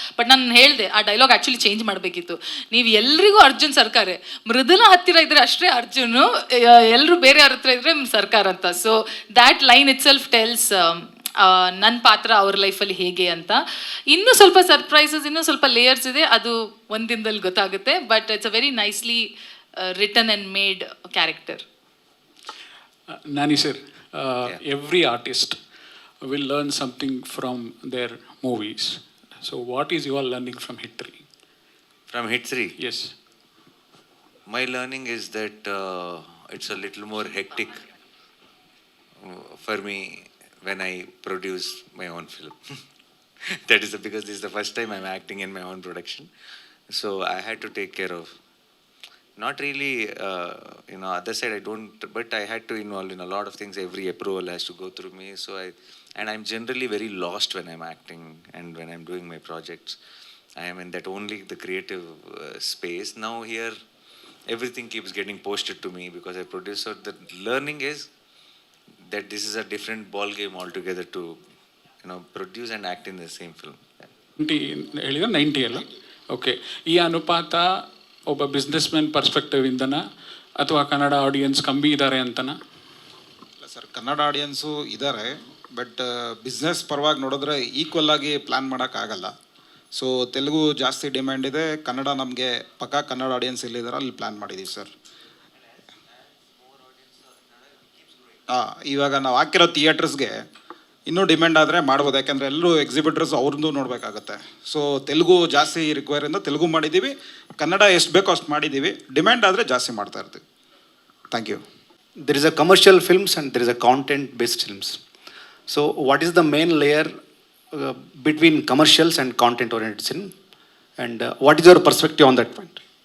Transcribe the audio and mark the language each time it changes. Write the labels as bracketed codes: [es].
[kn] But ನಾನು ಹೇಳಿದೆ ಆ ಡೈಲಾಗ್ ಆ್ಯಕ್ಚುಲಿ ಚೇಂಜ್ ಮಾಡಬೇಕಿತ್ತು. ನೀವು ಎಲ್ರಿಗೂ ಅರ್ಜುನ್ ಸರ್ಕಾರೇ, ಮೃದುಲಾ ಹತ್ತಿರ ಇದ್ದರೆ ಅಷ್ಟೇ ಅರ್ಜುನು, ಎಲ್ಲರೂ ಬೇರೆ ಅವ್ರ ಹತ್ರ ಇದ್ದರೆ ಸರ್ಕಾರ ಅಂತ. [en] so that line itself tells [kn] ನನ್ನ ಪಾತ್ರ ಅವ್ರ ಲೈಫಲ್ಲಿ ಹೇಗೆ ಅಂತ. ಇನ್ನೂ ಸ್ವಲ್ಪ ಸರ್ಪ್ರೈಸಸ್, ಇನ್ನೂ ಸ್ವಲ್ಪ ಲೇಯರ್ಸ್ ಇದೆ, ಅದು ಒಂದು ದಿನದಲ್ಲಿ ಗೊತ್ತಾಗುತ್ತೆ. [en] But it's a very nicely written and made character. Nani sir, every artist will learn something from their movies. So what is your learning from Hit 3? From Hit 3? Yes. My learning is that it's a little more hectic for me when I produce my own film. That is because this is the first time I'm acting in my own production. So I had to take care of, not really, other side I don't, but I had to involve in a lot of things. Every approval has to go through me. So I'm generally very lost when I'm acting and when I'm doing my projects. I am in that only the creative space. Now here, everything keeps getting posted to me because I produce. So the learning is that this is a different ball game altogether to produce and act in the same film. [kn] 90 ಅಲ್ಲ? Okay. ಈ ಅನುಪಾತ ಒಬ್ಬ business man perspective ಇಂದನ ಅಥವಾ Kannada audience ಕಮ್ಮಿ ಇದ್ದಾರೆ ಅಂತನಾ? ಇಲ್ಲ ಸರ್, ಕನ್ನಡ ಆಡಿಯನ್ಸು ಇದ್ದಾರೆ, ಬಟ್ ಬಿಸ್ನೆಸ್ ಪರವಾಗಿ ನೋಡಿದ್ರೆ ಈಕ್ವಲ್ ಆಗಿ ಪ್ಲ್ಯಾನ್ ಮಾಡೋಕ್ಕಾಗಲ್ಲ. ಸೊ ತೆಲುಗು ಜಾಸ್ತಿ ಡಿಮ್ಯಾಂಡ್ ಇದೆ, ಕನ್ನಡ ನಮಗೆ ಪಕ್ಕಾ ಕನ್ನಡ ಆಡಿಯನ್ಸ್ ಎಲ್ಲಿದ್ದಾರೆ ಅಲ್ಲಿ ಪ್ಲ್ಯಾನ್ ಮಾಡಿದ್ದೀವಿ ಸರ್. ಇವಾಗ ನಾವು ಹಾಕಿರೋ ಥಿಯೇಟರ್ಸ್ಗೆ ಇನ್ನೂ ಡಿಮ್ಯಾಂಡ್ ಆದರೆ ಮಾಡ್ಬೋದು, ಯಾಕೆಂದರೆ ಎಲ್ಲರೂ ಎಕ್ಸಿಬಿಟರ್ಸ್ ಅವ್ರದ್ದು ನೋಡಬೇಕಾಗತ್ತೆ. ಸೊ ತೆಲುಗು ಜಾಸ್ತಿ ರಿಕ್ವೈರಿಂದ ತೆಲುಗು ಮಾಡಿದ್ದೀವಿ, ಕನ್ನಡ ಎಷ್ಟು ಬೇಕೋ ಅಷ್ಟು ಮಾಡಿದ್ದೀವಿ, ಡಿಮ್ಯಾಂಡ್ ಆದರೆ ಜಾಸ್ತಿ ಮಾಡ್ತಾ ಇರ್ತೀವಿ. [en] Thank you. There is a commercial films and there is a content-based films. So what is the main layer between commercials and content-oriented film? And what is your perspective on that point?